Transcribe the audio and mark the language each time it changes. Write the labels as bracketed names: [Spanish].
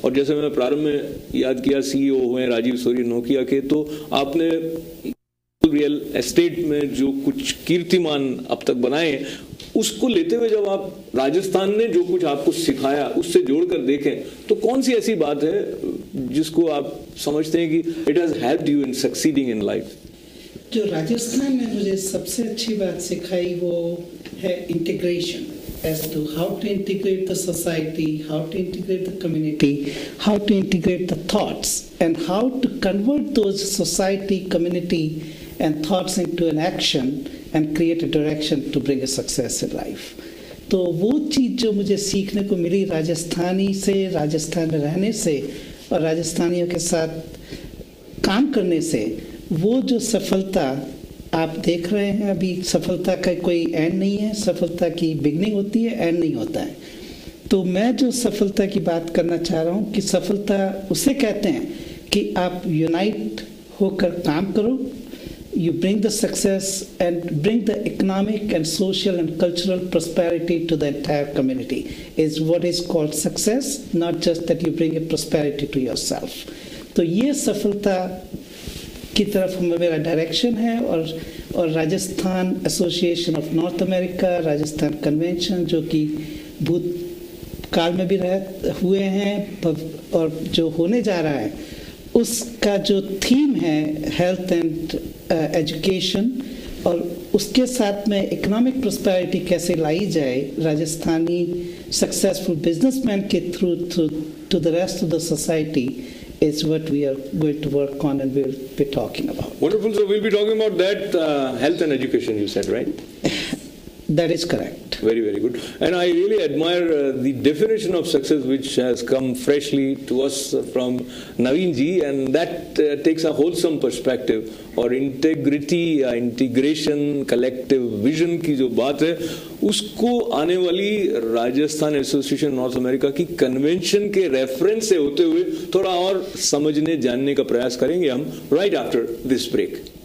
[Hindi] और जैसे मैंने प्रारंभ में याद किया सीईओ हुए राजीव सूर्य नोकिया के, तो आपने रियल एस्टेट में जो कुछ कीर्तिमान अब तक बनाए उसको लेते हुए जब आप राजस्थान ने जो कुछ आपको सिखाया उससे जोड़कर देखें तो कौन सी ऐसी बात है जिसको आप समझते हैं कि [English] It has helped you in succeeding in life? [Hindi] जो राजस्थान ने मुझे सबसे अच्छी बात सिखाई वो है integration, [English] as to how to integrate the society, how to integrate the community, how to integrate the thoughts, and how to convert those society, community, and thoughts into an action and create a direction to bring a success in life. [Hindi] तो वो चीज़ जो मुझे सीखने को मिली राजस्थानी से, राजस्थान में रहने से और राजस्थानियों के साथ काम करने से, वो जो सफलता आप देख रहे हैं अभी, सफलता का कोई एंड नहीं है, सफलता की बिगनिंग होती है, एंड नहीं होता है। तो मैं जो सफलता की बात करना चाह रहा हूँ कि सफलता उसे कहते हैं कि आप यूनाइट होकर काम करो, [English] you bring the success and bring the economic and social and cultural prosperity to the entire community is what is called success, not just that you bring a prosperity to yourself. [Hindi] तो ये सफलता की तरफ मेरा direction है। और Rajasthan association of north America, Rajasthan convention जो कि भूतकाल में भी हुए हैं और जो होने जा रहा है, उसका जो थीम है हेल्थ एंड एजुकेशन, और उसके साथ में इकोनॉमिक प्रॉस्पेरिटी कैसे लाई जाए राजस्थानी सक्सेसफुल बिजनेसमैन के [English] Through to the rest of the society is what we are going to work on and we'll be talking about. Wonderful. So we'll be talking about that health and education, you said, right? That is correct. Very, very good. And I really admire the definition of success which has come freshly to us from Naveen ji, and that takes a wholesome perspective. [Hindi] और integrity या integration, collective vision की जो बात है, उसको आने वाली Rajasthan association north America की कन्वेंशन के रेफरेंस से होते हुए थोड़ा और समझने जानने का प्रयास करेंगे हम [English] Right after this break.